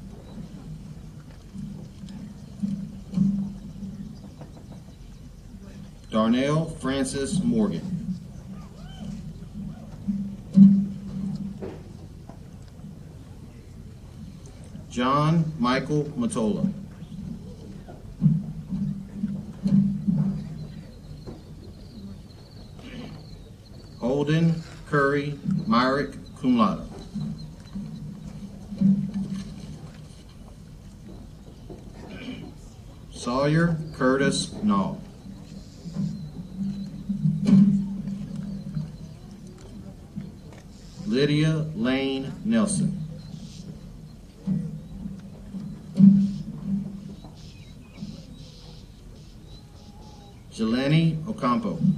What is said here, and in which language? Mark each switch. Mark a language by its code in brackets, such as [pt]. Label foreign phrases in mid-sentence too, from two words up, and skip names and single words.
[en] Darnell Francis Morgan. John Michael Matola. Holden Curry Myrick, [la] cum laude. [en] Sawyer Curtis Nall. Lydia Lane Nelson. Jelani Ocampo.